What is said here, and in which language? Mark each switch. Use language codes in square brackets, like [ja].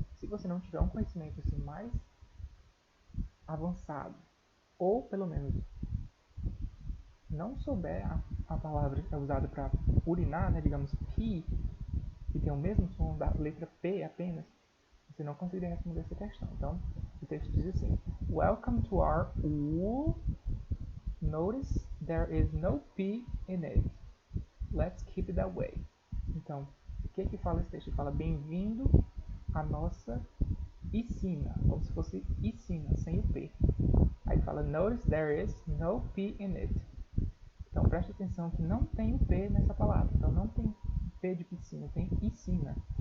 [pt] você não tiver um conhecimento assim, mais avançado, ou pelo menos não souber a palavra que é usada para urinar, né, digamos pee, que tem o mesmo som da letra P apenas, você não conseguiria responder essa questão. Então, o texto diz assim: [en] Welcome to our U. Notice there is no P in it. Let's keep it that way. [pt] Então, o que fala esse texto? Ele fala: bem-vindo à nossa piscina, como se fosse piscina, sem o P. Aí fala: [en] Notice there is no P in it. [pt] Então, preste atenção que não tem o P nessa palavra. Então, não tem P de piscina, tem piscina.